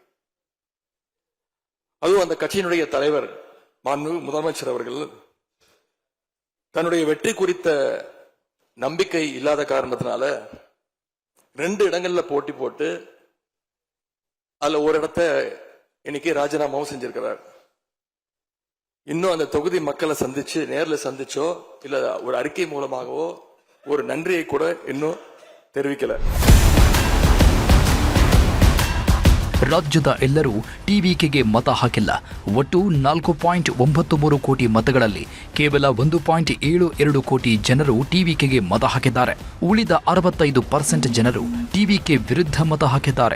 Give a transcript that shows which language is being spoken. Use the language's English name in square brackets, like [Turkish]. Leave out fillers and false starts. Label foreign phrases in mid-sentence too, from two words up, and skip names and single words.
[Tamil] அதுவும் அந்த கட்சியினுடைய தலைவர் மாண்பு முதலமைச்சர் அவர்கள் தன்னுடைய வெற்றி குறித்த நம்பிக்கை இல்லாத காரணத்தினால 2 இடங்கள்ல போட்டி போட்டு அதுல ஒரு இடத்தை இன்னைக்கு ராஜினாமாவும் செஞ்சிருக்கிறார். இன்னும் அந்த தொகுதி மக்களை சந்திச்சு, நேர்ல சந்திச்சோ இல்ல ஒரு அறிக்கை மூலமாகவோ ஒரு நன்றியை கூட இன்னும் தெரிவிக்கல. [Kannada] ರಾಜ್ಯದ ಎಲ್ಲರೂ ಟಿವಿಕೆಗೆ ಮತ ಹಾಕಿಲ್ಲ. ಒಟ್ಟು 4.93 ಕೋಟಿ ಮತಗಳಲ್ಲಿ ಕೇವಲ 1.72 ಕೋಟಿ ಜನರು ಟಿವಿಕೆಗೆ ಮತ ಹಾಕಿದ್ದಾರೆ. ಉಳಿದ 65% ಜನರು ಟಿವಿಕೆ ವಿರುದ್ಧ ಮತ ಹಾಕಿದ್ದಾರೆ.